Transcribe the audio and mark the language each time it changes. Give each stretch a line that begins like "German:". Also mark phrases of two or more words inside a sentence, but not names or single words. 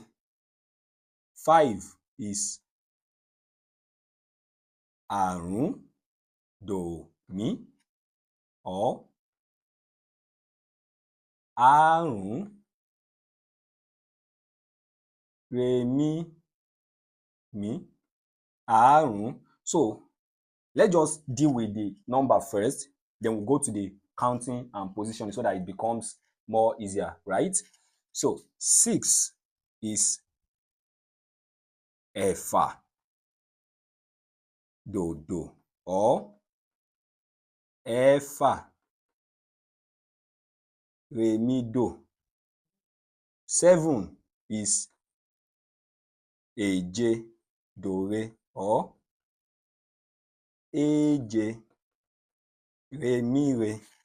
English: 5 is
Yoruba: àrún, dò, mí,
English: or
Yoruba: àrún, re, mi, mi, àrún.
English: So let's just deal with the number first, then we'll go to the counting and positioning so that it becomes more easier, right? So 6 is
Yoruba: ẹ̀fà, dòdò,
English: or
Yoruba: ẹ̀fà, rèmídò.
English: 7 is
Yoruba: èje, dòre,
English: or
Yoruba: èje, rèmíre.